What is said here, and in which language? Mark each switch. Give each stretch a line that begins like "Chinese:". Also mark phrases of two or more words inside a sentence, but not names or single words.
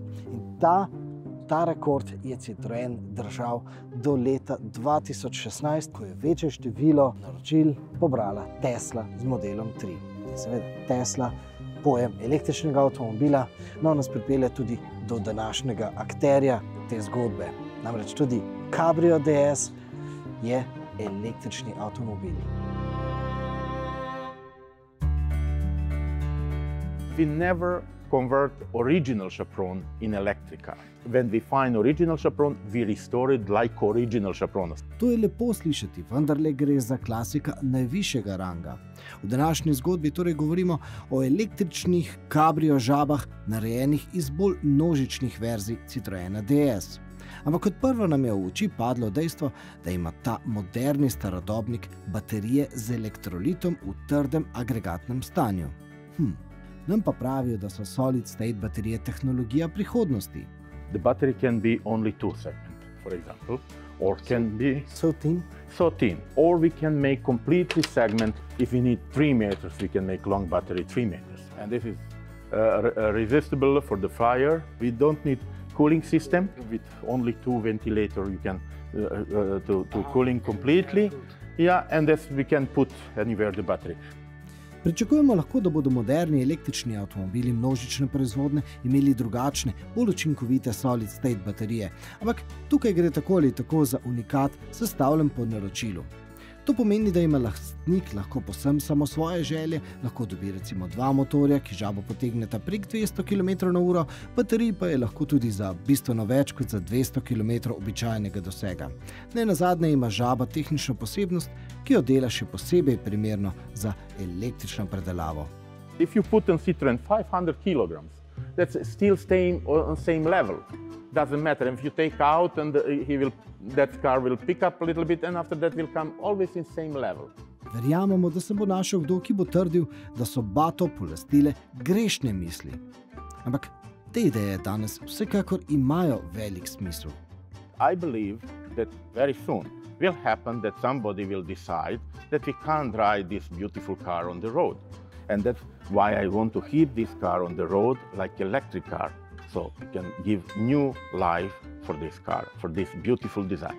Slovenian: In ta rekord je Citroen držal do leta 2016, ko je večje število naročil pobrala Tesla z modelom 3. Seveda Tesla, pojem električnega avtomobila, no nas pripelje tudi do današnjega akterja te zgodbe. Namreč tudi Cabrio DS je električni avtomobil.
English: We never convert original Chaperon in electric car. When we find original Chaperon, we restore it like original Chaperon.
Slovenian: To je lepo slišati, vendarle gre za klasika najvišjega ranga. V današnji zgodbi torej govorimo o električnih Cabrio žabah, narejenih iz bolj množičnih verzij Citroena DS. Ampak kot prvo nam je v oči padlo dejstvo, da ima ta moderni starodobnik baterije z elektrolitom v trdem agregatnem stanju. Nam pa pravijo, da so
English: solid state
Slovenian: baterije tehnologija prihodnosti.
English: The battery can be only 2 segments, for example, or can be so thin. Or we can make completely segment. If we need 3 meters, we can make long battery 3 meters. And this is resistible for the fire. We don't need cooling system. With only 2 ventilators, you can to cooling completely. Yeah, and this we can put anywhere the battery.
Slovenian: Pričakujemo lahko, da bodo moderni električni avtomobili množične proizvodnje imeli drugačne, bolj učinkovite
English: solid-state
Slovenian: baterije. Ampak tukaj gre tako ali tako za unikat, sestavljen po naročilu. To pomeni, da ima lastnik lahko povsem samo svoje želje, lahko dobi recimo 2 motorja, ki žabo potegneta prek 200 km/h, baterij pa je lahko tudi za bistveno več kot za 200 km običajnega dosega. Nenazadnje ima žaba tehnično posebnost, ki jo dela še posebej primerno za električno predelavo.
English: If you put on Citroen 500 kg, that's still staying on same level. Doesn't matter if you take out and that car will pick up a little bit and after that will come always in same level.
Slovenian: Verjamemo, da se bo našel kdo, ki bo trdil, da so bato polastile grešne misli. Ampak te ideje danes vsekakor imajo velik smisel.
English: I believe that very soon will happen that somebody will decide that we can't drive this beautiful car on the road. And that's why I want to keep this car on the road like electric car. So we can give new life for this car, for this beautiful design.